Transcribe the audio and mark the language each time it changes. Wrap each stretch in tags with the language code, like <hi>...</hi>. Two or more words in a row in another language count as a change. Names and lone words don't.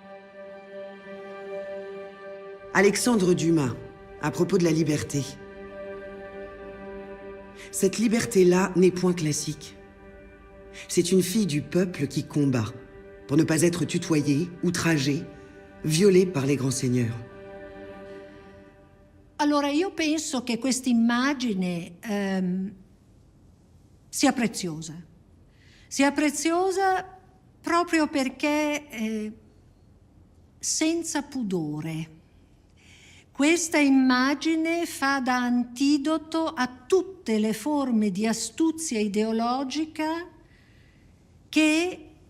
<fr>Alexandre Dumas, à propos de la liberté. Cette liberté-là n'est point classique. C'est une fille du peuple qui combat pour ne pas être tutoyée, outragée, violée par les grands seigneurs.</fr> <it>Allora, io penso che questa immagine sia preziosa. Sia preziosa proprio perché senza pudore. Questa immagine fa da antidoto a tutte le forme di astuzia ideologica che</it>